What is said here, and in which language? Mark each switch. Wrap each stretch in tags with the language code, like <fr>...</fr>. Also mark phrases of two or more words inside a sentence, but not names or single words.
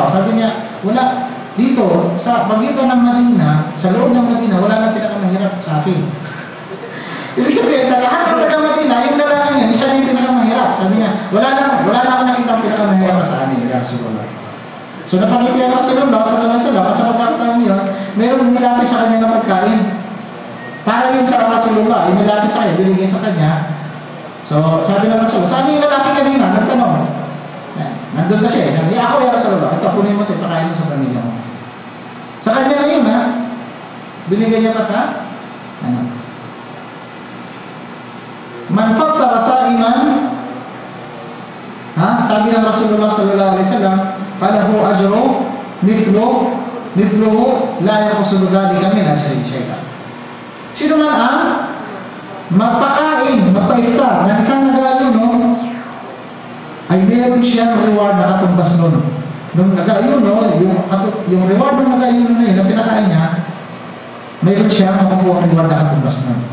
<tl>Sabi niya, wala, dito, sa pagitan ng Madina, sa loob ng Madina, wala nang pinakamahirap sa akin. Ibig sabihin, sa lahat ng taga-Madina, yung lalaki niya, siya yung pinakamahirap. Sabi niya, wala na ako nakita ang pinakamahirap sa amin,</tl> <ar>يا رسول الله.</ar> <tl>So napangiti ang Rasulullah,</tl> <ar>صلى الله عليه وسلم,</ar> <tl>sa pagkakataon niya, mayroong nilapit sa kanya na pagkain. Para yun sa Rasulullah, inilapit sa kanya, binigay sa kanya. So sabi ng Rasulullah, saan yung lalaki kanina? Nagtanong. Nandun ba siya? Sabi, ako</tl> <ar>يا رسول الله,</ar> <tl>ito, kunin mo ito, pakain mo sa pamilya mo. Sa kanya na yun, ha? Binigay niya pa sa, ano?</tl> <ar>من فطر صائما,</ar> <tl>sabi ng Rasulullah</tl> <ar>صلى الله عليه وسلم, فله أجر مثله لا ينقص ذلك من أجر شيئا.</ar> <tl>Sino man ang magpakain, magpa-iftar ng isang nag-aayuno, ay meron siyang reward na katumbas nun. Nung nag-aayuno, yung reward ng nag-aayuno na yun, na pinakain niya, mayroon siyang makukuha ng reward na katumbas nun.</tl>